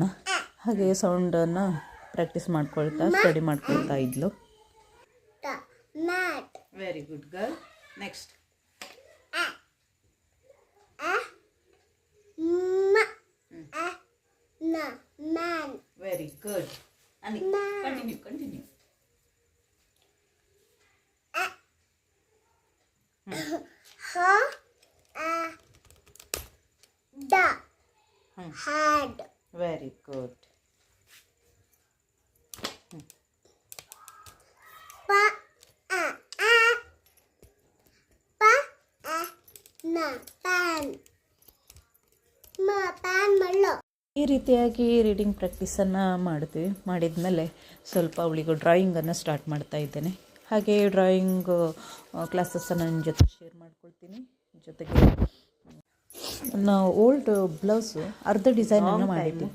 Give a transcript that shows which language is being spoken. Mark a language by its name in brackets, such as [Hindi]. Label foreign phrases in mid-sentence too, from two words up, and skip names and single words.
[English] ಹಾಗೆ sound [Kannada] ಪ್ರಾಕ್ಟೀಸ್ ಮಾಡ್ಕೊಳ್ತಾ ಸ್ಟಡಿ ಮಾಡ್ಕೊಳ್ತಾ ಇದ್ಲು. [English] very good girl. next very good. ಕಂಟಿನ್ಯೂ. Had. Very good. Pa na pan. Ma pan mallo. [Kannada] ಈ ರೀತಿಯಾಗಿ ರೀಡಿಂಗ್ ಪ್ರಾಕ್ಟೀಸನ್ನು ಮಾಡಿದ್ಮೇಲೆ ಸ್ವಲ್ಪ ಅವಳಿಗೆ ಡ್ರಾಯಿಂಗನ್ನು ಸ್ಟಾರ್ಟ್ ಮಾಡ್ತಾ ಇದ್ದೇನೆ. ಹಾಗೆ [English] drawing classes [Kannada] ನನ್ನ ಜೊತೆ ಶೇರ್ ಮಾಡ್ಕೊಳ್ತೀನಿ. ಜೊತೆಗೆ ನನ್ನ [English] old blouse [Kannada] ಅರ್ಧ ಡಿಸೈನನ್ನು ಮಾಡಿಟ್ಟಿದ್ದೆ.